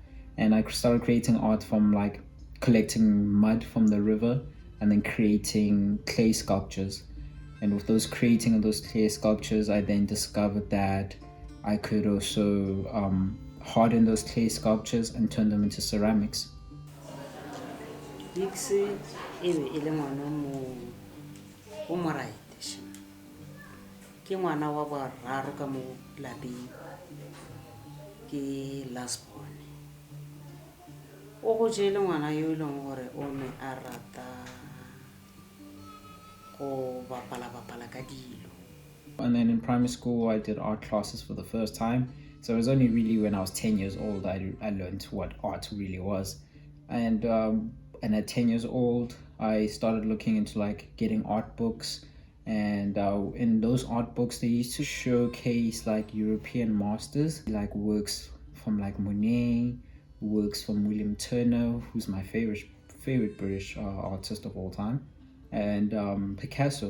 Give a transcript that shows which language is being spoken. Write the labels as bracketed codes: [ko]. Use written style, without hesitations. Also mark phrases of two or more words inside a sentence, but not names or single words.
[en] And I started creating art from like collecting mud from the river and then creating clay sculptures. And with those creating of those clay sculptures, I then discovered that I could also harden those clay sculptures and turn them into ceramics. [tn] Bix e be e le ngwana o mo right ke ngwana wa boraro ka mo lapeng ke [en] last born [tn] o go jele ngwana yo e leng gore o ne a rata go bapala ka dilo. [en] And then in primary school, I did art classes for the first time. So it was only really when I was 10 years old I learned what art really was. And at 10 years old, I started looking into like getting art books. And in those art books, they used to showcase like European masters, like works from like Monet, works from William Turner, who's my favorite British artist of all time, and Picasso.